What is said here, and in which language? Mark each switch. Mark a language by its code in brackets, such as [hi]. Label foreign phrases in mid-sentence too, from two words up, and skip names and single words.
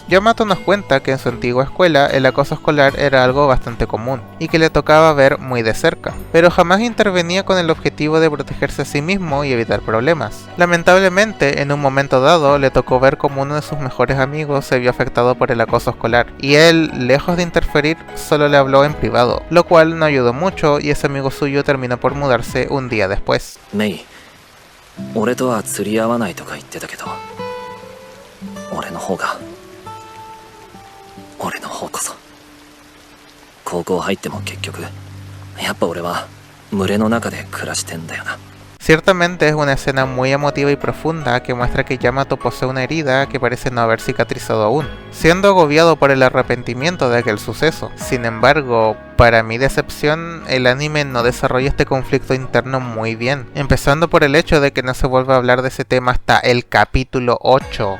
[es] Yamato nos cuenta que en su antigua escuela el acoso escolar era algo bastante común, y que le tocaba ver muy de cerca, pero jamás intervenía con el objetivo de protegerse a sí mismo y evitar problemas. Lamentablemente, en un momento dado, le tocó ver cómo uno de sus mejores amigos se vio afectado por el acoso escolar, y él, lejos de interferir, solo le habló en privado, lo cual no ayudó mucho y ese amigo suyo terminó por mudarse un día después. [ja] Mei, 俺とは釣り合わないとか言ってたけど、俺の方こそ高校入っても結局やっぱ俺は群れの中で暮らしてんだよな。 [es] Ciertamente es una escena muy emotiva y profunda que muestra que Yamato posee una herida que parece no haber cicatrizado aún, siendo agobiado por el arrepentimiento de aquel suceso. Sin embargo, para mi decepción, el anime no desarrolla este conflicto interno muy bien, empezando por el hecho de que no se vuelve a hablar de ese tema hasta el capítulo 8.